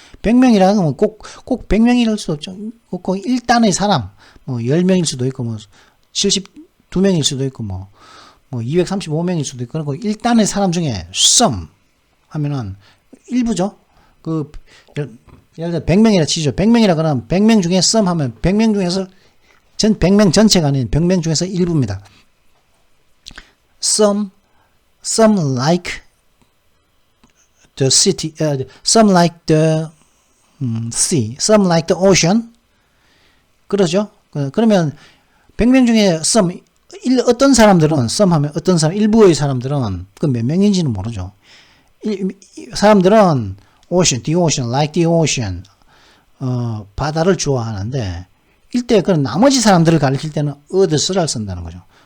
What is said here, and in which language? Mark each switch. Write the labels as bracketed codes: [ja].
[ko] 100명이라는 건 꼭 100명일 수도 없죠. 꼭 1단의 사람, 10명일 수도 있고, 72명일 수도 있고, 235명일 수도 있고, 그리고 1단의 사람 중에 some 하면은 일부죠. 예를 들어 100명이라 치죠. 100명이라 그러면 100명 중에 some 하면 100명 중에서 100명 전체가 아닌 100명 중에서 일부입니다. [en] Some like the city, some like the sea, some like the ocean. [ko] 그러죠. 그러면 100명 중에 some 어떤 사람들은 some 하면 어떤 사람 일부의 사람들은 그 몇 명인지는 모르죠. 사람들은 [en] ocean, the ocean, like the ocean, [ko] 바다를 좋아하는데 일대 그 나머지 사람들을 가리킬 때는 others를 쓴다는 거죠.